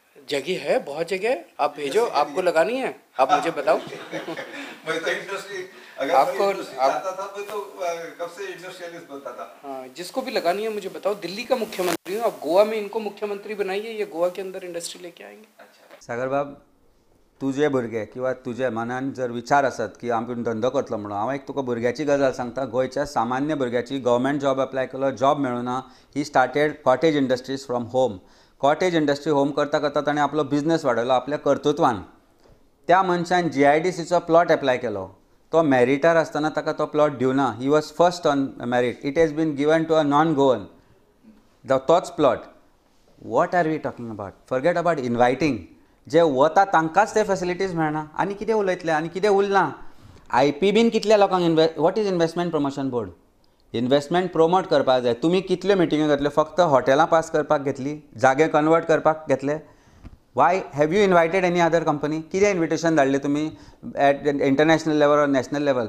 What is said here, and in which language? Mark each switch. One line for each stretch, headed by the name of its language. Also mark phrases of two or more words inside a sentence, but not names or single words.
Hindi: जगह है, बहुत जगह है. आप भेजो, आपको लगानी है, आप मुझे बताओ. मैं तो इंडस्ट्री आपको आता था, मैं तो कब से इंडस्ट्रियलिस्ट बनता था. हाँ, जिसको भी लगानी है मुझे बताओ. दिल्ली का मुख्यमंत्री हूँ, आप गोवा में इनको मुख्यमंत्री बनाइए, ये गोवा के अंदर इंडस्ट्री लेके आएंगे. अच्छा.
Konkani: सागर बाब, तुजे भुरगे किंवा तुज्या मनान जर विचार आसत की आमी धंदो करतलो म्हणून, हांव एक तुका भुरग्याची गजाल सांगता. गोंयच्या सामान्य भुरग्याची
English: government job apply
Konkani: केलो, जॉब मेळूना.
English: He started cottage industries from home. Cottage industry home
Konkani: करता करता ताणें आपलो बिझनस वाडयलो आपल्या कर्तृत्वान. त्या मनशान GIDCचो
English: plot apply
Konkani: केलो. तो मेरिटार आसतना ताका तो प्लॉट दिवना.
English: He was first on merit. It has been given to a non Goan.
Konkani: तोच प्लॉट.
English: What are we talking about? Forget about inviting.
Konkani: जे वता तांकांच ते फॅसिलिटीज मेळना. आनी कितें उलयतले, आनी कितें उरना? IPBन कितल्या लोकांक
English: What is Investment Promotion Board? investment promote
Konkani: करपाक जाय. तुमी कितल्यो मिटिंग्यो घेतल्यो? फक्त हॉटेलां पास करपाक घेतली, जागे कन्वर्ट करपाक घेतले.
English: Why have you invited any other company?
Konkani: कितें इन्विटेशन धाडलें तुमी
English: at international level or national level?